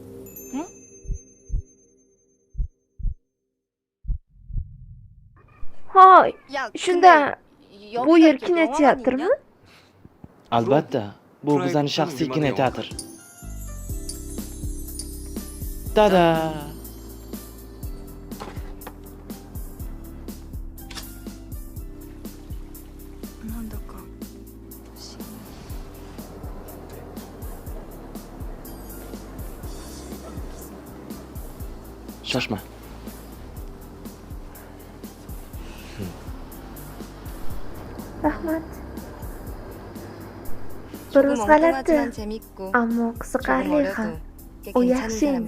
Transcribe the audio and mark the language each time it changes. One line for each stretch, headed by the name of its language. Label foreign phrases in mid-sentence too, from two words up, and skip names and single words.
Uzbek: Hoy,
Korean: 야,
Uzbek: shunda
Korean: 근데
Uzbek: bu
Korean: 여기가
Uzbek: yer
Korean: 이렇게
Uzbek: kinoteatrmi?
Korean: 영화관이냐?
Uzbek: Albatta, bu bizning shaxsiy kinoteatr. Tada! 난다까. Shoshma. Rahmat.
Korean: 조금
Uzbek: Biroz g'alati,
Korean: 엉뚱하지만 재밌고
Uzbek: ammo
Korean: 조금
Uzbek: qiziqarli
Korean: 어려도
Uzbek: ham.
Korean: 꽤
Uzbek: U
Korean: 괜찮은
Uzbek: yaxshi
Korean: 사람이야.